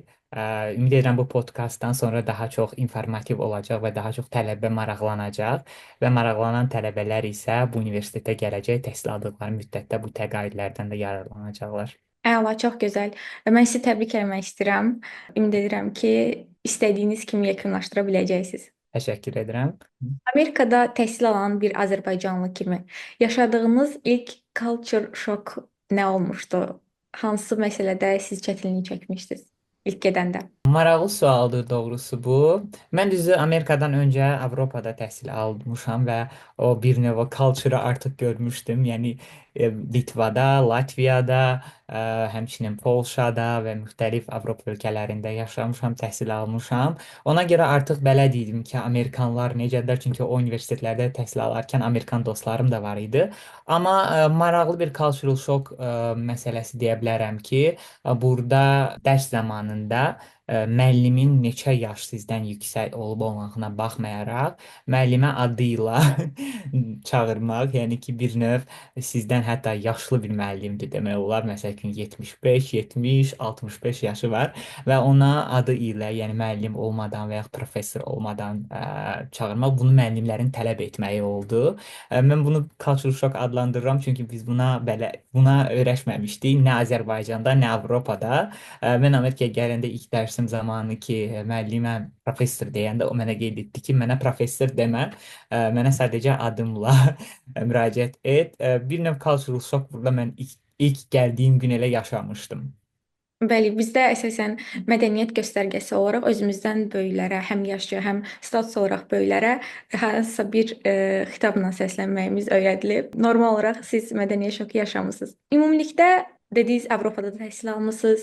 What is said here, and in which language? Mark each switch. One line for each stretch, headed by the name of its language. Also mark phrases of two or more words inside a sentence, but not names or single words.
Azerbaijani: Ümid edirəm bu podkastdan sonra daha çox informativ olacaq və daha çox tələbə maraqlanacaq və maraqlanan tələbələr isə bu universitetə gələcək, təhsil aldıqları müddətdə bu təqaüdlərdən də yararlanacaqlar. Əla, çox gözəl. Mən sizi təbrik etmək istəyirəm. Ümid edirəm ki, istədiyiniz kimi yekunlaşdıra biləcəksiniz. Təşəkkür edirəm. Amerikada təhsil alan bir azərbaycanlı kimi yaşadığınız ilk
English: culture shock
Azerbaijani: nə olmuşdu? Hansı məsələdə siz çətinlik çəkmişdiniz ilk gedəndə? Maraqlı sualdır doğrusu bu. Mən düzü Amerikadan öncə Avropada təhsil almışam və o bir növ o culture artıq görmüşdüm. Yəni Litvada, Latviyada, həmçinin Polşada və müxtəlif Avropa ölkələrində yaşamışam, təhsil almışam. Ona görə artıq bələd idim ki, Amerikanlar necədir? Çünki o universitetlərdə təhsil alarkən Amerikan dostlarım da var idi. Amma maraqlı bir
English: cultural shock
Azerbaijani: məsələsi deyə bilərəm ki, burada dərs zamanında müəllimin neçə yaş sizdən yüksək olub olmağına baxmayaraq, müəllimə adı ilə çağırmaq, yəni ki, bir növ sizdən hətta yaşlı bir müəllimdir demək olar. Məsələn ki, 75, 70, 65 yaşı var və ona adı ilə, yəni müəllim olmadan və ya professor olmadan çağırmaq bunu müəllimlərin tələb etməyi oldu. Mən bunu
English: culture shock
Azerbaijani: adlandırıram çünki biz buna öyrəşməmişdik, nə Azərbaycanda, nə Avropada. Mən Amerikaya gələndə ilk dərsim zamanı ki, müəllimə professor deyəndə o mənə qeyd etdi ki, mənə professor demə, mənə sadəcə adımla müraciət et. Bir növ
English: cultural shock
Azerbaijani: burada mən ilk gəldiyim gün elə yaşamışdım. Bəli, bizdə əsasən mədəniyyət göstərgəsi olaraq özümüzdən böyüklərə, həm yaşca, həm status olaraq böyüklərə hansısa bir xitabla səslənməyimiz öyrədilib. Normal olaraq siz mədəniyyət şoku yaşamısınız. Ümumilikdə dediniz Avropada da təhsil almısınız.